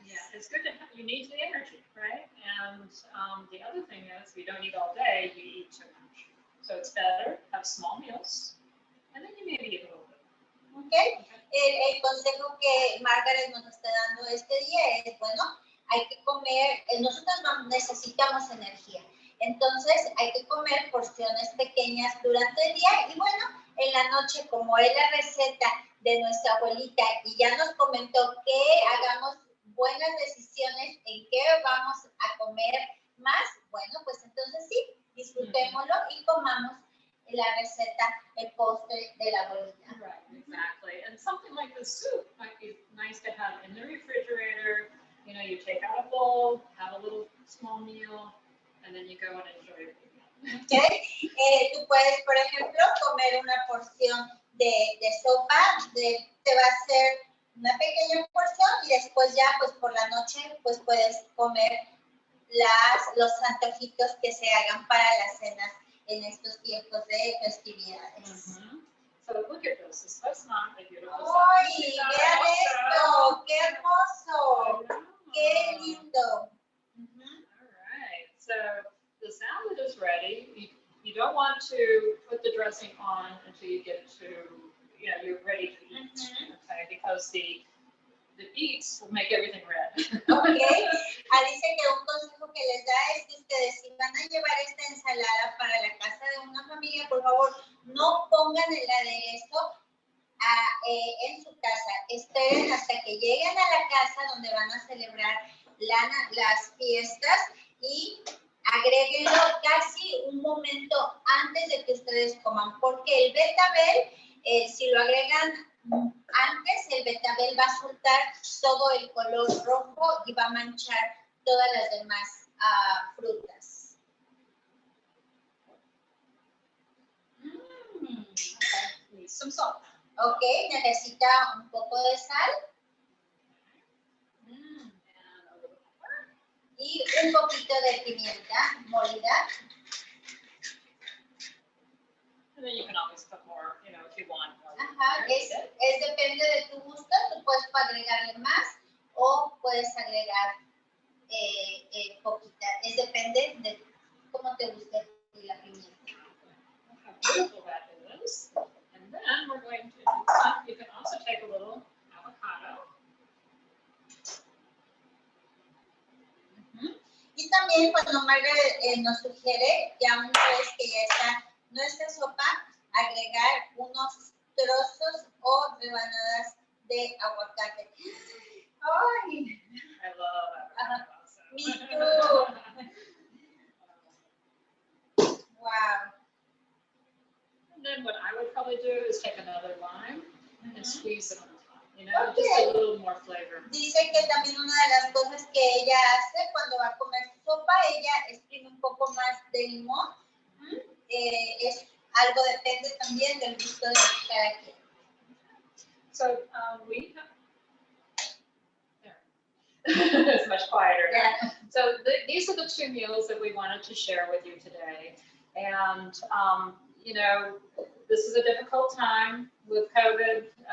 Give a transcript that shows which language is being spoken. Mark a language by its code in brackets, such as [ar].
[en] Yeah, it's good to have, you need the energy, right? And the other thing is, if you don't eat all day, you eat too much. So it's better, have small meals, and then you maybe eat a little bit. Okay. [es] El consejo que Margaret nos está dando este día es, bueno, hay que comer, nosotros necesitamos energía, entonces hay que comer porciones pequeñas durante el día y bueno, en la noche, como es la receta de nuestra abuelita y ya nos comentó que hagamos buenas decisiones en qué vamos a comer más, bueno, pues entonces sí, disfrutémoslo y comamos la receta, el postre de la abuelita. [en] Right, exactly. And something like the soup might be nice to have in the refrigerator. You know, you take out a bowl, have a little small meal, and then you go and enjoy it. Okay. [es] Tú puedes, por ejemplo, comer una porción de sopa, te va a hacer una pequeña porción y después ya, pues por la noche, pues puedes comer los antojitos que se hagan para las cenas en estos tiempos de festividades. [en] So look at this. This was not a beautiful [es] ¡Ay, vean esto! ¡Qué hermoso! ¡Qué lindo! [en] All right. So the salad is ready. You don't want to put the dressing on until you get to, you're ready to eat. Okay, because the beets will make everything red. Okay. [es] Dice que un consejo que les da es que ustedes, si van a llevar esta ensalada para la casa de una familia, por favor, no pongan el aderezo en su casa. Esperen hasta que lleguen a la casa donde van a celebrar las fiestas y agréguenlo casi un momento antes de que ustedes coman, porque el betabel, si lo agregan antes, el betabel va a soltar todo el color rojo y va a manchar todas las demás frutas. [en] Okay. Need some salt. [es] Ok, necesita un poco de sal [en] And a little pepper. [es] y un poquito de pimienta molida. [en] And then you can always put more, if you want more. [es] Ajá, depende de tu gusto, tú puedes agregarle más o puedes agregar poquita, depende de cómo te guste la pimienta. [en] How beautiful that is. And then we're going to, you can also take a little avocado. [es] Y también cuando Margaret nos sugiere, ya una vez que ya está nuestra sopa, agregar unos trozos o rebanadas de aguacate. ¡Ay! [en] I love avocado. Me too. Wow. And then what I would probably do is take another lime and squeeze it on top, Okay. just a little more flavor. Dice que también una de las cosas que ella hace cuando va a comer su sopa, ella exprime un poco más de limón. Es algo depende también del gusto de cada quien. So we it's much quieter now. Yeah. So these are the two meals that we wanted to share with you today. And, you know, this is a difficult time with COVID.